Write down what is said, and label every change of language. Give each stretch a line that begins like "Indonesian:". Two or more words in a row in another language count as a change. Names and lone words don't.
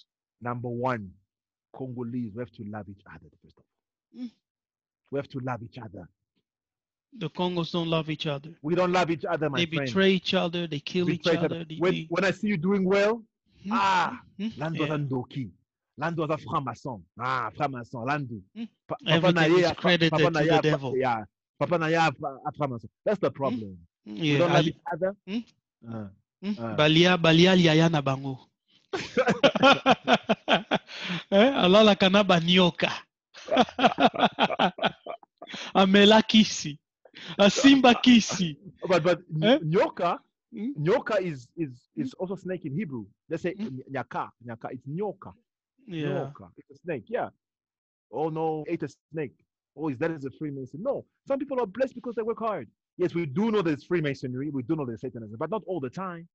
English: Number one, Congolese, we have to love each other, first of all. Mm. We have to love each other. The Congos don't love each other. We don't love each other, They my friend. betray each other. They kill each Betray each other. other. When I see you doing well, Mm, ah, Lando yeah.
Lingala: Zandoki. Lando za franc-maçon. Franc-maçon, Lando. Mm. Papa na
English: Everything
Lingala: ye,
English: is
Lingala: papa
English: credited
Lingala: na
English: to the
Lingala: ye,
English: devil. yeah.
Lingala: Papa na ye, franc-maçon.
English: That's the Mm, problem. We yeah. don't love each other. Mm, Uh, uh.
Lingala: balia liaya na bango. Alala kana banyoka. Amela kisi. Asimba kisi.
English: but Eh? nyoka Mm, nyoka is mm, is also snake in Hebrew. Let's say mm. nyaka. It's nyoka. Yeah. Nyoka. It's a snake. Yeah. Oh no, ate a snake. Oh, is that is a Freemason? No. Some people are blessed because they work hard. Yes, we do know there's Freemasonry. We do know there's Satanism, but not all the time.